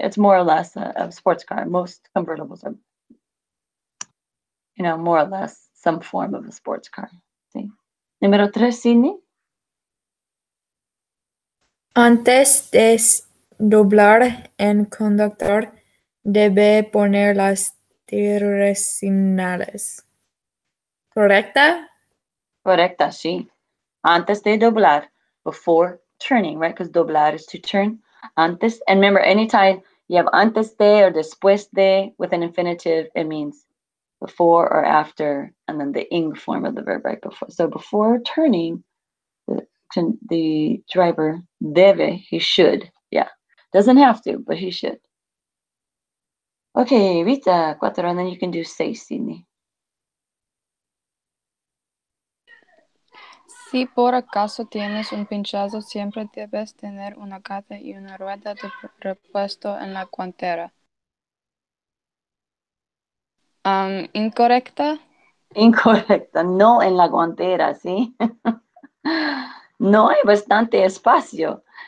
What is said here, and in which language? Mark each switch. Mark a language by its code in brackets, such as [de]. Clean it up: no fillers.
[en] It's more or less a sports car. Most convertibles are, more or less some form of a sports car. See. Número 3, Sydney. [es] Antes de doblar en conductor, debe poner las direccionales. ¿Correcta? Correcta, sí. Antes de doblar, [en] before turning, right? Because doblar is to turn. Antes, and remember, anytime you have antes de or después de with an infinitive, it means before or after, and then the ing form of the verb right before. So before turning, the driver debe, he should, yeah. Doesn't have to, but he should. Okay, Rita, 4, and then you can do 6, Sydney. [es] Si por acaso tienes un pinchazo, siempre debes tener una gata y una rueda de repuesto en la guantera. ¿Incorrecta? Incorrecta, no en la guantera, ¿sí? No hay bastante espacio.